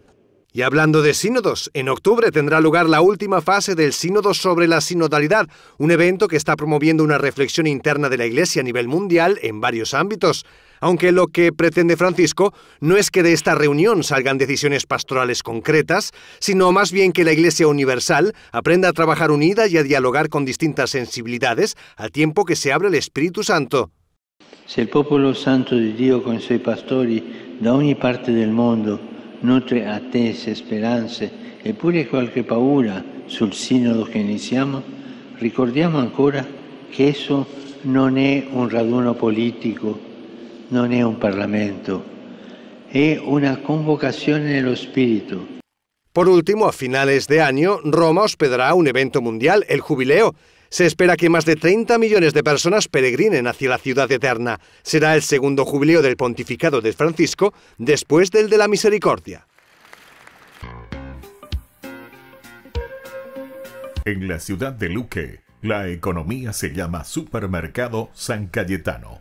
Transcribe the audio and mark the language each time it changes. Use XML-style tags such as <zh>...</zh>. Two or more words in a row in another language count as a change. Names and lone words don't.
<es>Y hablando de sínodos, en octubre tendrá lugar la última fase del Sínodo sobre la Sinodalidad, un evento que está promoviendo una reflexión interna de la Iglesia a nivel mundial en varios ámbitos. Aunque lo que pretende Francisco no es que de esta reunión salgan decisiones pastorales concretas, sino más bien que la Iglesia Universal aprenda a trabajar unida y a dialogar con distintas sensibilidades al tiempo que se abre el Espíritu Santo.</es> <it>Se il popolo santo di Dio con i suoi pastori da ogni parte del mondo nutre attese, speranze e pure qualche paura sul sinodo che iniziamo, ricordiamo ancora che esso non è un raduno politico, non è un Parlamento, è una convocazione nello Spirito.</it> <es>Por último, a finales de año, Roma hospedará un evento mundial, el Jubileo. Se espera que más de 30 millones de personas peregrinen hacia la ciudad eterna. Será el segundo jubileo del pontificado de Francisco, después del de la Misericordia. En la ciudad de Luque, la economía se llama Supermercado San Cayetano.</es>